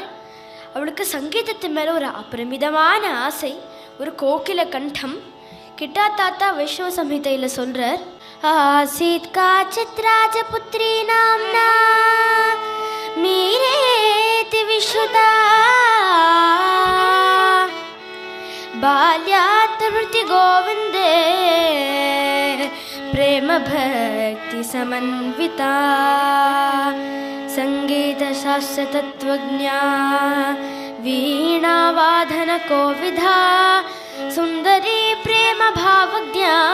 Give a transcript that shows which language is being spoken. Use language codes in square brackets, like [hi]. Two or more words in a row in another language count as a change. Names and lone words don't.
[ta] அவளுக்கு சங்கீதத்து மேலே ஒரு அபரிமிதமான ஆசை, ஒரு கோகில கண்டம். கிட்டா தாத்தா வைஷ்ணவ சம்ஹிதையில் சொல்கிறார், [sa] आसीत् काचित् राजपुत्री नाम्ना मीरेति विश्रुता, बाल्यात् प्रवृत्ति गोविंदे प्रेम भक्ति समन्विता, संगीत शास्त्र तत्वज्ञा वीणा वादन कोविधा, सुंदरी प्रेम भावज्ञा